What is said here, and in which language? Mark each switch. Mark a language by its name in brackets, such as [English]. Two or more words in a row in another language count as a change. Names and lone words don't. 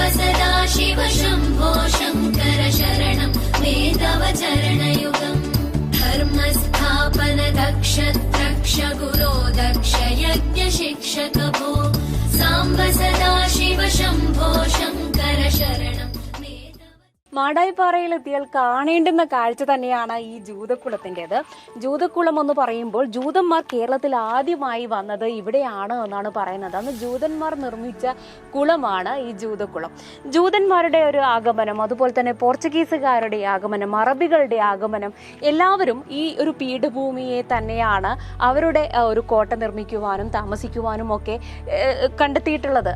[Sanskrit] सदा शिव शम्भो शङ्कर शरणं मे तव चरणयुगम् धर्मस्थापन दक्ष द्रक्ष गुरो दक्ष यज्ञ शिक्षक भो साम्ब सदा शिव शम्भो शङ्कर शरणं मे तव [Malayalam] മാടായിപ്പാറയിലെത്തിയാൽ കാണേണ്ടുന്ന കാഴ്ച തന്നെയാണ് ഈ ജൂതക്കുളത്തിൻ്റെത്. ജൂതക്കുളം എന്ന് പറയുമ്പോൾ ജൂതന്മാർ കേരളത്തിൽ ആദ്യമായി വന്നത് ഇവിടെയാണ് എന്നാണ് പറയുന്നത്. അന്ന് ജൂതന്മാർ നിർമ്മിച്ച കുളമാണ് ഈ ജൂതക്കുളം. ജൂതന്മാരുടെ ഒരു ആഗമനം, അതുപോലെ തന്നെ പോർച്ചുഗീസുകാരുടെ ആഗമനം, അറബികളുടെ ആഗമനം, എല്ലാവരും ഈ ഒരു പീഠഭൂമിയെ തന്നെയാണ് അവരുടെ ഒരു കോട്ട നിർമ്മിക്കുവാനും താമസിക്കുവാനും ഒക്കെ കണ്ടെത്തിയിട്ടുള്ളത്.